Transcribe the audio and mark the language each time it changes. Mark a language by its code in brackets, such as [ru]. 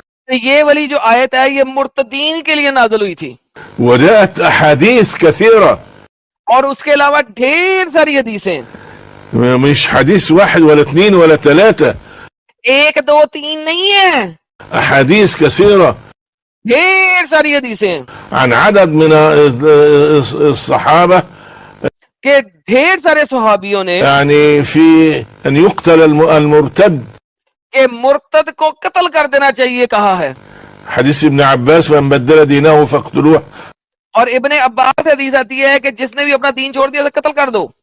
[ur] کہ یہ والی جو آیت ہے یہ مرتدین کے لیے نازل ہوئی تھی. [ar] وجاءت أحاديث كثيرة, [ur] اور اس کے علاوہ ڈھیر ساری حدیثیں, [ar] مش حديث واحد ولا اثنين ولا ثلاثة, [ur] ایک دو تین نہیں ہے, [ar] أحاديث كثيرة [ur] ڈھیر ساری حدیثیں [ar] عن عدد من الصحابة, [ur] کہ ڈھیر سارے صحابیوں نے [ar] يعني في أن يقتل المرتد. [ur] کہ مرتد کو قتل کر دینا چاہیے کہا ہے. [ar] حديث ابن عباس من بدل دينه فاقتلوه. [ur] اور ابن عباس سے حدیث آتی ہے کہ جس نے بھی اپنا دین چھوڑ دیا اسے قتل کر دو.